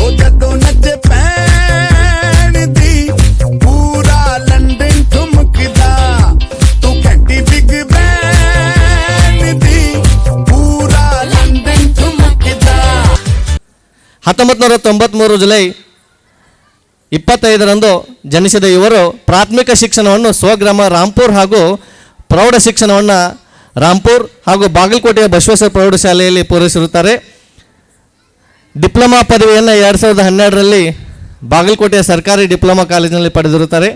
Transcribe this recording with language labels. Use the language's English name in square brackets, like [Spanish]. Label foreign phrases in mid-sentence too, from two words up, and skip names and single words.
[Punjabi] ਜਦੋਂ ਨੱਚੇ ਪੈਣ ਦੀ ਪੂਰਾ ਲੰਦਨ ਠੁਮਕਦਾ ਤੂੰ ਘੰਟੀ ਬਿਗ ਬੈਨ ਦੀ ਪੂਰਾ ਲੰਦਨ ਠੁਮਕਦਾ. [Kannada] 1993 ಜುಲೈ 25ರಂದು ಜನಿಸಿದ ಇವರು ಪ್ರಾಥಮಿಕ ಶಿಕ್ಷಣವನ್ನು ಸ್ವಗ್ರಾಮ ರಾಂಪುರ್ ಹಾಗೂ ಪ್ರೌಢ ಶಿಕ್ಷಣವನ್ನು ರಾಂಪುರ್ ಹಾಗೂ ಬಾಗಲಕೋಟೆಯ ಬಸವೇಶ್ವರ ಪ್ರೌಢಶಾಲೆಯಲ್ಲಿ ಪೂರೈಸಿರುತ್ತಾರೆ. ಡಿಪ್ಲೊಮಾ ಪದವಿಯನ್ನು 2012ರಲ್ಲಿ ಬಾಗಲಕೋಟೆಯ ಸರ್ಕಾರಿ ಡಿಪ್ಲೊಮಾ ಕಾಲೇಜಿನಲ್ಲಿ ಪಡೆದಿರುತ್ತಾರೆ.